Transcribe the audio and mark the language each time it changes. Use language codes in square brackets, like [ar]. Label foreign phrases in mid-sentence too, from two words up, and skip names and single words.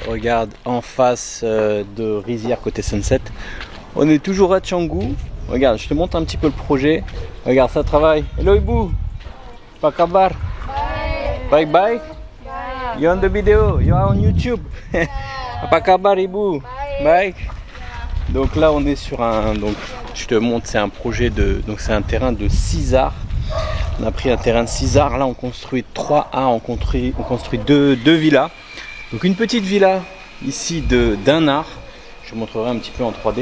[fr] Regarde en face de Rizière côté Sunset. On est toujours à Canggu. Regarde, je te montre un petit peu le projet. Regarde, ça travaille. Hello [id] Ibu. Apa kabar? [en] Bye. Bye. You're on the video. You are on YouTube. [id] Apa kabar Ibu? [fr] Bye. Donc là, on est sur un. Donc je te montre, c'est un projet de. Donc c'est un terrain de 6 arts. On a pris un terrain de 6 arts, là on construit 3 A, on construit deux villas. Donc une petite villa ici d'un art, je vous montrerai un petit peu en 3D.